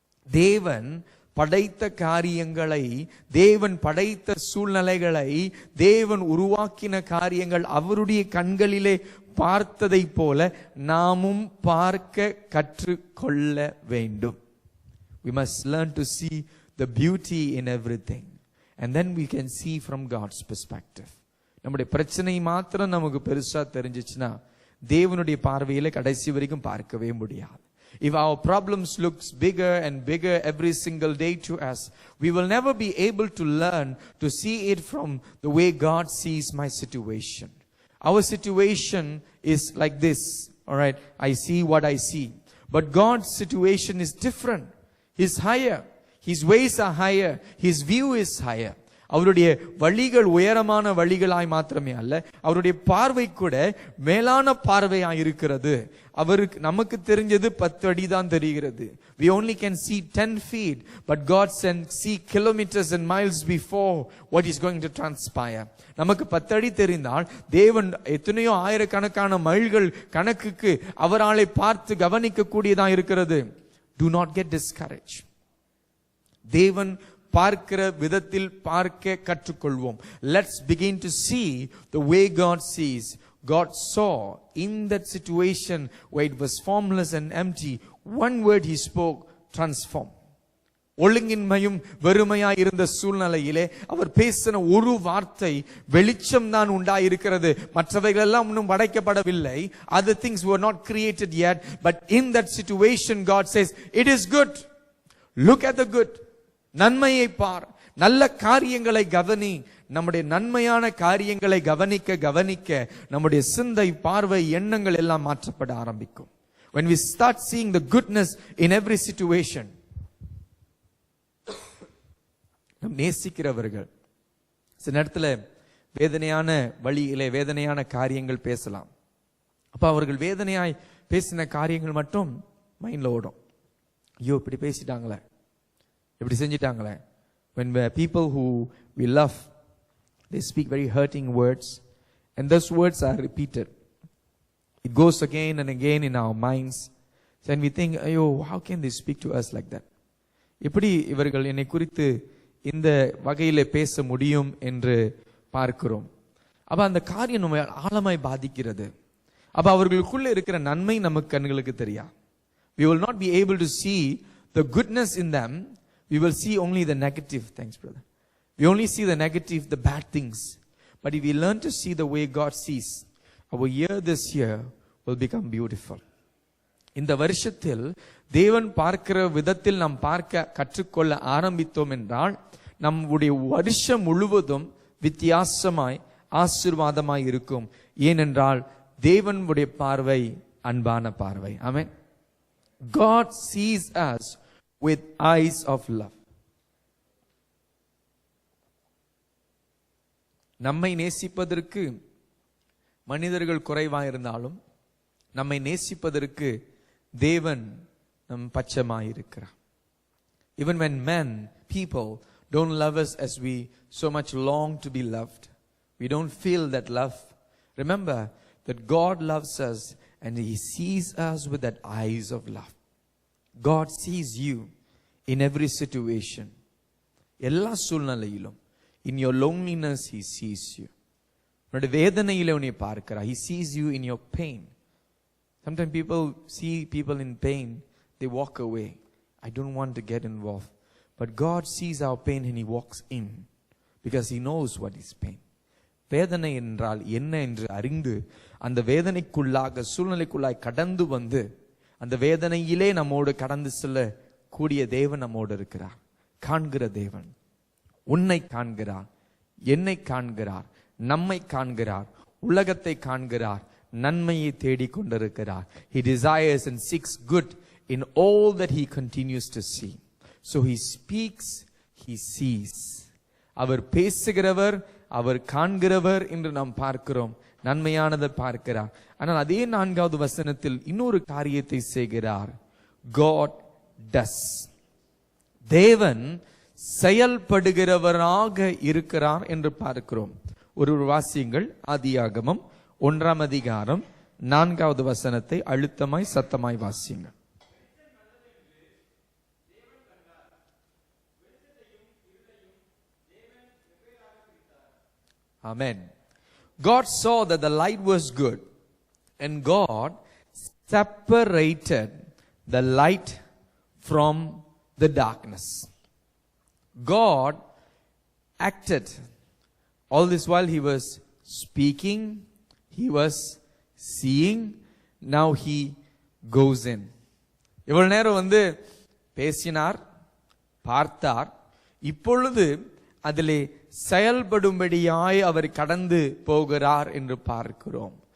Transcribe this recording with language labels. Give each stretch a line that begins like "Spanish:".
Tamil: தேவன் படைத்த காரியங்களை, தேவன் படைத்த சூழ்நிலைகளை, தேவன் உருவாக்கின காரியங்கள் அவருடைய கண்களிலே பார்த்ததை போல நாமும் பார்க்க கற்றுக்கொள்ள வேண்டும்.
English: We must learn to see the beauty in everything, and then we can see from God's perspective.
Tamil: நம்முடைய பிரச்சனை மாத்திரம் நமக்கு பெருசா தெரிஞ்சிச்சுன்னா தேவனுடைய பார்வையில கடைசி வரைக்கும் பார்க்கவே முடியாது.
English: If our problems looks bigger and bigger every single day to us, we will never be able to learn to see it from the way God sees my situation. Our situation is like this, all right? I see what I see. But God's situation is different. He's higher. His ways are higher. His view is higher.
Tamil: அவருடைய வழிகள் உயரமான வழிகளாய் மாத்திரமே அல்ல, அவருடைய பார்வை கூட மேலான பார்வையாய் இருக்கிறது. அவருக்கு நமக்கு தெரிஞ்சது 10 அடி தான் தெரிகிறது.
English: We only can see 10 feet, but God can see kilometers and miles before what is going to transpire.
Tamil: நமக்கு 10 அடி தெரிந்தால் தேவன் எத்தனையோ ஆயிரக்கணக்கான மைல்கள் கணக்குக்கு அவராலே பார்த்து கவனிக்க கூடியதா இருக்கிறது.
English: Do not get discouraged.
Tamil: தேவன் பார்க்கிற விதத்தில் பார்க்க கற்றுக்கொள்வோம்.
English: Let's begin to see the way God sees. God saw in that situation where it was formless and empty, one word he spoke, transform.
Tamil: ஒழுங்கின்மையும் வெறுமையாய் இருந்த சூழ்நிலையிலே அவர் பேசின ஒரு வார்த்தை, வெளிச்சம் தான் உண்டாயிருக்கிறது, மற்றவைகள் எல்லாம் இன்னும் படைக்கப்படவில்லை.
English: Other things were not created yet, but in that situation God says, it is good. Look at the good.
Tamil: நன்மையை பார், நல்ல காரியங்களை கவனி. நம்முடைய நன்மையான காரியங்களை கவனிக்க கவனிக்க நம்முடைய சிந்தை, பார்வை, எண்ணங்கள் எல்லாம் மாற்றப்பட ஆரம்பிக்கும்.
English: When we start seeing the goodness in every situation.
Tamil: நம் நேசிக்கிறவர்கள் சில நேரத்தில் வேதனையான வழியிலே வேதனையான காரியங்கள் பேசலாம். அப்ப அவர்கள் வேதனையாய் பேசின காரியங்கள் மட்டும் மைண்ட்ல ஓடும். ஐயோ இப்படி பேசிட்டாங்களே, இப்படி செஞ்சிட்டாங்களே.
English: When people who we love, they speak very hurting words, and those words are repeated. It goes again and again in our minds. Then we think, ayo, how can they speak to us like that?
Tamil: எப்படி இவர்கள் என்னை குறித்து இந்த வகையிலே பேச முடியும் என்று பார்க்கிறோம். அப்ப அந்த காரியம் நம்ம ஆழமாய் பாதிக்கிறது. அப்ப அவர்களுக்குள்ள இருக்கிற நன்மை நமக்கு கண்களுக்கு தெரியா.
English: We will not be able to see the goodness in them. We will see only the negative. Thanks, brother. We only see the negative, the bad things. But if we learn to see the way God sees, our year this year will become beautiful.
Tamil: இந்த வருஷத்தில் தேவன் பார்க்கிற விதத்தில் நாம் பார்க்க கற்றுக்கொள்ள ஆரம்பித்தோம் என்றால் நம்முடைய வருஷம் முழுவதும் வித்தியாசமாய் ஆசீர்வாதமாய் இருக்கும். ஏனென்றால் தேவனுடைய பார்வை அன்பான பார்வை. ஆமென்.
English: God sees us with eyes of love.
Tamil: நம்மை நேசிப்பதற்கு மனிதர்கள் குறைவாயிருந்தாலும் நம்மை நேசிப்பதற்கு தேவன் நம் பட்சமாயிருக்கிறார்.
English: Even when people don't love us as we so much long to be loved, we don't feel that love. Remember that God loves us and he sees us with that eyes of love. God sees you in every situation.
Tamil: எல்லா சூழ்நிலையிலும்
English: in your loneliness he sees you.
Tamil: உன்னுடைய வேதனையிலே உன்னை பார்க்கிறார்.
English: He sees you in your pain. Sometimes people see people in pain, they walk away. I don't want to get involved. But God sees our pain and He walks in because He knows what is pain.
Tamil: வேதனை என்றால் என்ன என்று அறிந்து அந்த வேதனைக்குள்ளாக சூழ்நிலைக்குள்ளாய் கடந்து வந்து அந்த வேதனையிலே நம்மோடு கடந்து செல்ல கூடிய தேவன் நம்மோடு இருக்கிறார். காண்கிற தேவன் உன்னை காண்கிறார், என்னை காண்கிறார், நம்மை காண்கிறார், உலகத்தை காண்கிறார், நன்மையை தேடிக் கொண்டிருக்கிறார்.
English: He desires and seeks good in all that He continues to see. So He speaks, He sees.
Tamil: அவர் பேசுகிறவர், அவர் காண்கிறவர் என்று நாம் பார்க்கிறோம். நன்மையானதை பார்க்கிறார். ஆனால் அதே 4வது வசனத்தில் இன்னொரு காரியத்தை செய்கிறார்.
English: God does.
Tamil: தேவன் செயல்படுகிறவராக இருக்கிறார் என்று பார்க்கிறோம். ஒரு வாசியங்கள் ஆதியாகமம் 1ஆம் அதிகாரம் 4வது வசனத்தை அழுத்தமாய் சத்தமாய் வாசியுங்கள்.
English: Amen. God saw that the light was good, and God separated the light from the darkness. God acted. All this while He was speaking, He was seeing, now He goes in.
Tamil: இவ்வளவு நேரம் பேசினார், பார்த்தார், இப்பொழுது அதிலே செயல்படும்படியாய் அவர் கடந்து போகிறார் என்று பார்க்கிறோம்.